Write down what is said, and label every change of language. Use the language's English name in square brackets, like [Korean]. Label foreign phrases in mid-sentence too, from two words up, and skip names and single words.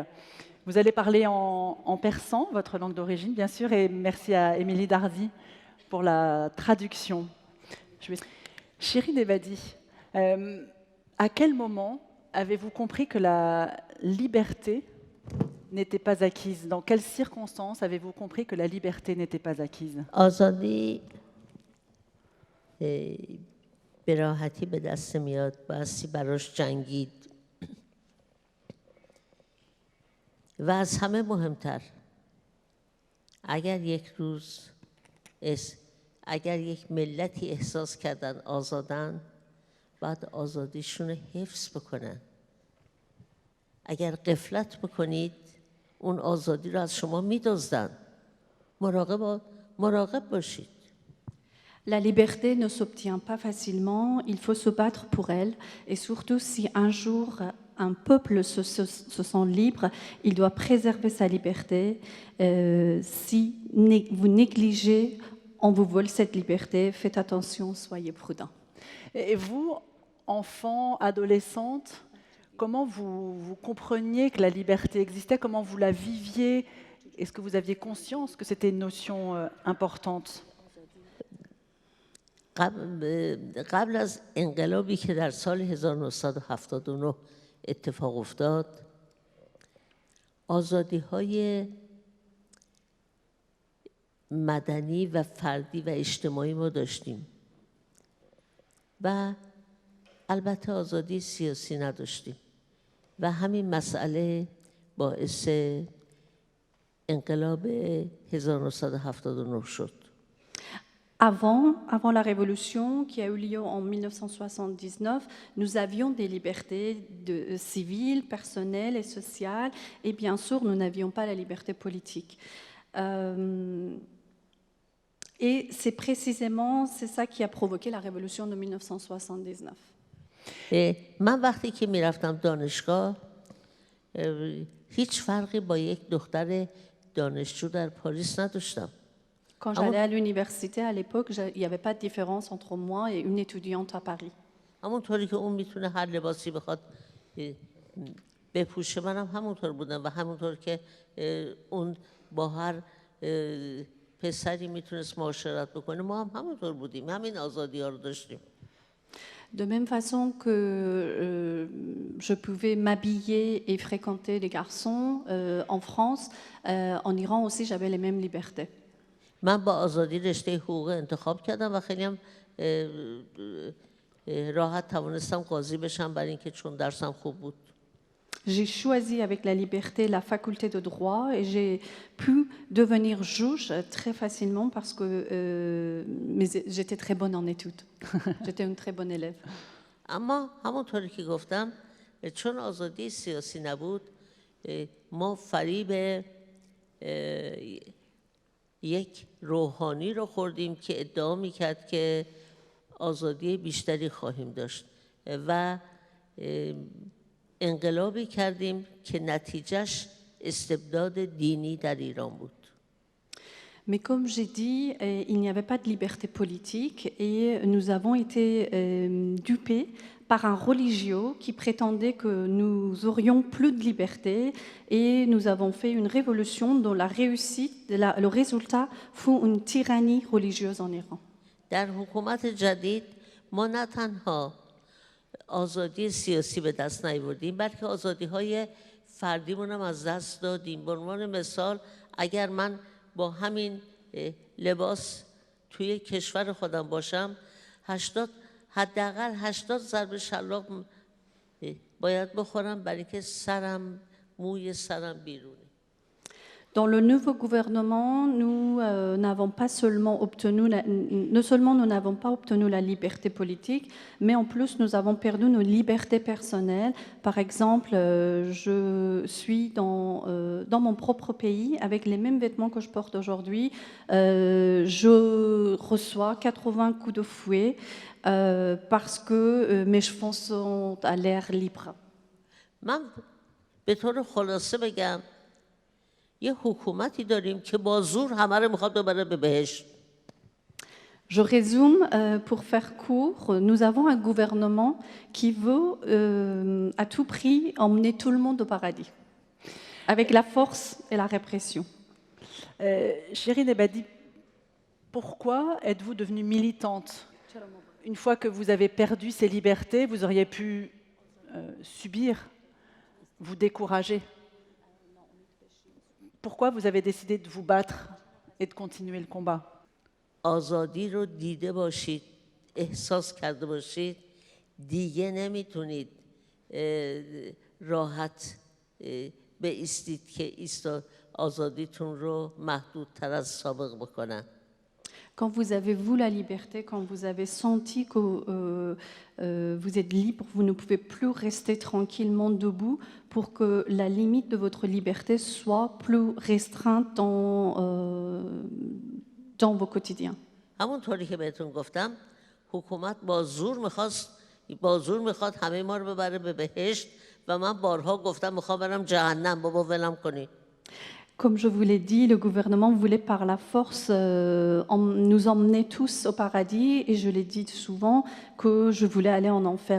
[French] Vous allez parler en persan, votre langue d'origine bien sûr, et merci à Émilie Dardy pour la traduction. Shirin Ebadi, à quel moment avez-vous compris que la liberté n'était pas acquise? Dans quelles circonstances avez-vous compris que la liberté n'était pas acquise? [Persian] آزادی به راحتی به دست میاد، بایستی براش جنگید و از همه مهمتر اگر یک روز اگر یک ملتی احساس کردن آزادن باید آزادیشون رو حفظ بکنن. اگر غفلت بکنید اون آزادی رو از شما می‌دزدن. مراقب باشید. [French] La liberté ne s'obtient pas facilement, il faut se battre pour elle, et surtout si un jour un peuple se sent libre, il doit préserver sa liberté. Si vous négligez, on vous vole cette liberté, faites attention, soyez prudents. Et vous, enfant, adolescente, comment vous compreniez que la liberté existait? Comment vous la viviez? Est-ce que vous aviez conscience que c'était une notion importante? [Persian] قبل از انقلابی که در سال 1979 اتفاق افتاد، آزادی‌های مدنی و فردی و اجتماعی ما داشتیم و البته آزادی سیاسی نداشتیم و همین مسئله باعث انقلاب 1979 شد. [French] Avant la révolution qui a eu lieu en 1979, nous avions des libertés civiles, personnelles et sociales, et bien sûr, nous n'avions pas la liberté politique. Et c'est précisément ça qui a provoqué la révolution de 1979. [Persian] من وقتی که میرفتم دانشگاه هیچ فرقی با یک دختر دانشجو در پاریس نداشتم. [French] Quand j'allais à l'université à l'époque, il n'y avait pas de différence entre moi et une étudiante à Paris. [Persian] همونطوری که اون میتونه هر لباسی بخواد بپوشه، منم همونطور بودم و همونطور که اون با هر پسری میتونست معاشرت بکنه، ما هم همونطور بودیم، همین آزادی ها رو داشتیم. [French] De même façon que je pouvais m'habiller et fréquenter les garçons en France, en Iran aussi j'avais les mêmes libertés. [Persian] من با آزادی رشته حقوق انتخاب کردم و خیلی هم راحت توانستم قاضی بشم برای اینکه چون درسم خوب بود. [French] J'ai choisi avec la liberté la faculté de droit et j'ai pu devenir juge très facilement parce que j'étais très bonne en études. J'étais une très bonne élève. [Persian] اما همونطوری که گفتم چون آزادی سیاسی نبود، ما فریب یک روحانی رو خوردیم که ادعا میکرد که آزادی بیشتری خواهیم داشت و انقلابی کردیم که نتیجهش استبداد دینی در ایران بود. [French] Mais comme j'ai dit, il n'y avait pas de liberté politique et nous avons été dupés par un religieux qui prétendait que nous aurions plus de liberté et nous avons fait une révolution dont la réussite, le résultat fut une tyrannie religieuse en Iran. [Persian] در حکومت جدید ما نه تنها آزادی سیاسی به دست نیاوردیم بلکه آزادی‌های فردیمون هم از دست دادیم. به عنوان مثال اگر من با همین لباس توی کشور خودم باشم حداقل 80 ضربه شلاق باید بخورم برای اینکه موی سرم بیرونه. [French] Dans le nouveau gouvernement, nous n'avons pas seulement obtenu, non seulement nous n'avons pas obtenu la liberté politique, mais en plus nous avons perdu nos libertés personnelles. Par exemple, je suis dans mon propre pays avec les mêmes vêtements que je porte aujourd'hui. Je reçois 80 coups de fouet parce que mes cheveux sont à l'air libre. [Persian] من به طور خلاصه بگم یه حکومتی داریم که با زور همه رو میخواد ببره به بهشت. [French] Je résume, pour faire court, nous avons un gouvernement qui veut à tout prix emmener tout le monde au paradis, avec la force et la répression. Shirin Ebadi, pourquoi êtes-vous devenue militante? Une fois que vous avez perdu ces libertés, vous auriez pu subir, vous décourager. Pourquoi vous avez décidé de vous battre et de continuer le combat? [Persian] آزادی رو دیده باشید، احساس کرده باشید، دیگه نمیتونید راحت بایستید که آزادیتون رو محدودتر از سابق بکنن. [French] Quand vous avez vu la liberté, quand vous avez senti que vous êtes libre, vous ne pouvez plus rester tranquillement debout pour que la limite de votre liberté soit plus restreinte dans vos quotidiens. [Persian] همونطوری که بهتون گفتم حکومت با زور میخواد همه ما رو ببره به بهشت و من بارها گفتم میخوام برم جهنم بابا ولم کنی. [French] Comme je vous l'ai dit, le gouvernement voulait par la force nous emmener tous au paradis et je l'ai dit souvent que je voulais aller en enfer.